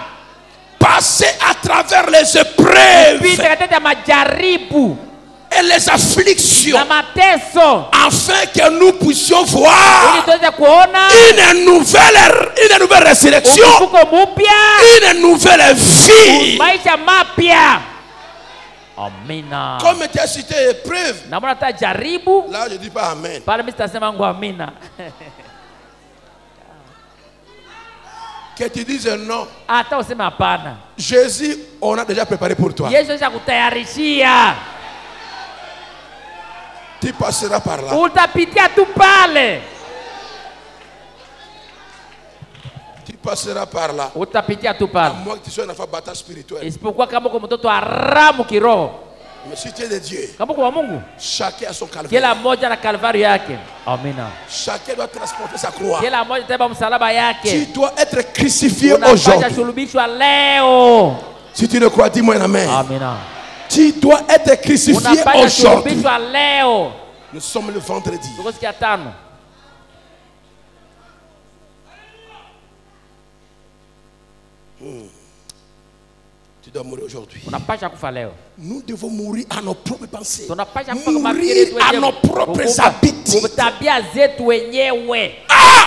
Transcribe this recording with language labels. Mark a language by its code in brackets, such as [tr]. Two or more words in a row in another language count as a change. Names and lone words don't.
[fr] Passer à travers les épreuves [sw] Pita katika ya majaribu [fr] et les afflictions, [sw] na mateso [fr] afin que nous puissions voir [sw] ili tuweze kuona [fr] une nouvelle résurrection, [sw] ufufuko mpya, [fr] une nouvelle vie. [sw] maisha mapya. Amina. [fr] Comme tu as cité épreuve, [sw] Na mbona ta jaribu? [fr] là je dis pas amen. [sw] Pale mimi sitasema ngo amina. [fr] Que tu dises non. [sw] Hata useme hapana. [fr] Jésus, on a déjà préparé pour toi. [sw] Yesu ashakutayarishia. [fr] Tu passeras par là. [sw] Utapitia tu pale. [fr] Tu passeras par là. [sw] Utapitia tu [fr] À [sw] pale. [fr] moins que tu sois un enfant bâtard spirituel. [sw] Isipokuwa kama uko mtoto haramu kiroho. [fr] Mais si tu es de Dieu, [sw] Kama uko wa Mungu, [fr] chacun a son calvaire. [sw] kila mmoja na kalvari yake. Amina. [fr] Chacun doit transporter sa croix. [sw] Kila mmoja tabeba msalaba [fr] Tu [sw] yake. [fr] dois être crucifié [sw] Unapaswa [fr] aujourd'hui. [sw] sulubishwa leo. [fr] Si tu le crois, dis-moi un amen. [sw] Amina. [fr] Tu dois être crucifié [sw] Unapaswa [fr] aujourd'hui. [sw] sulubishwa leo. [fr] Nous sommes le vendredi. [sw] Tuko siku ya tano. [fr] Tu Tu dois mourir aujourd'hui. Nous devons mourir à nos propres pensées. Mourir à nos propres habitudes. Ah!